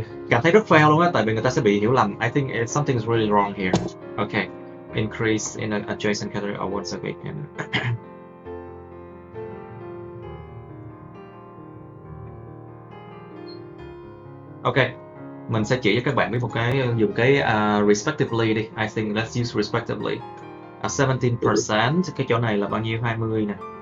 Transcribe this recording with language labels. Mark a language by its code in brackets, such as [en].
[vi] Cảm thấy rất fail luôn á, tại vì người ta sẽ bị hiểu lầm. [en] I think something is really wrong here. Okay, increase in an adjacent category of once a week. [vi] Okay, mình sẽ chỉ cho các bạn biết một cái dùng cái respectively đi. [en] I think let's use respectively. 17%, [vi] cái chỗ này là bao nhiêu? 20 nè.